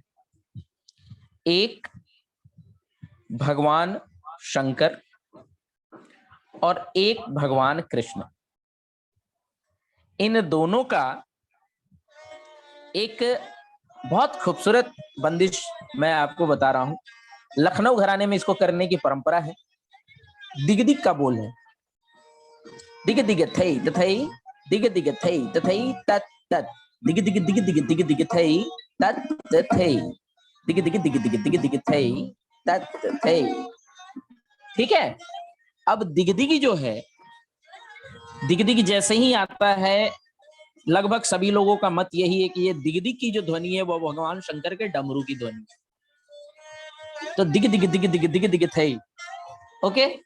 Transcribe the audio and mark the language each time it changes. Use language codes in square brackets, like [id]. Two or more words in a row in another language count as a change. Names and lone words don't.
[hi] एक भगवान शंकर और एक भगवान कृष्ण। इन दोनों का एक बहुत खूबसूरत बंदिश मैं आपको बता रहा हूं। लखनऊ घराने में इसको करने की परंपरा है। दिग दिग का बोल है, दिग दिग थई तथई दिग दिग थई तथई तत तत दिग दिग दिग दिग दिग दिग थई तत तथई दिग दिग दिग दिग दिग दिग थई तत तथई। ठीक है। अब दिगदिगी जो है, दिगदिग जैसे ही आता है, लगभग सभी लोगों का मत यही है कि ये दिगदिग की जो ध्वनि है वो भगवान शंकर के डमरू की ध्वनि है। तो दिग दिग दिग दिग दिग दिग थई, ओके।